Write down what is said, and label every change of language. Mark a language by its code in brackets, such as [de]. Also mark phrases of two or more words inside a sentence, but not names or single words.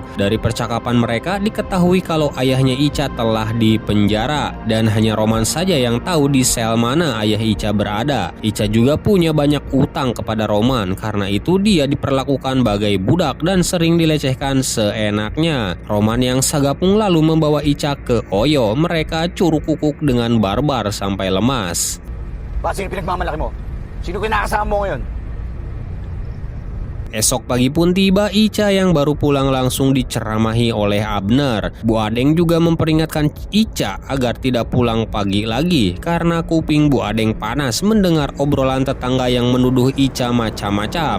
[id] Dari percakapan mereka diketahui kalau ayahnya Ica telah dipenjara dan dan hanya Roman saja yang tahu di sel mana ayah Ica berada. Ica juga punya banyak utang kepada Roman, karena itu dia diperlakukan bagai budak dan sering dilecehkan seenaknya. Roman yang sagapung lalu membawa Ica ke Oyo. Mereka curug kukuk dengan barbar sampai lemas. [tl] Bakit sino pinagmamalaki mo? Sino kinakasama mo ngayon? [id] Esok pagi pun tiba, Ica yang baru pulang langsung diceramahi oleh Abner. Bu Adeng juga memperingatkan Ica agar tidak pulang pagi lagi karena kuping Bu Adeng panas mendengar obrolan tetangga yang menuduh Ica macam-macam.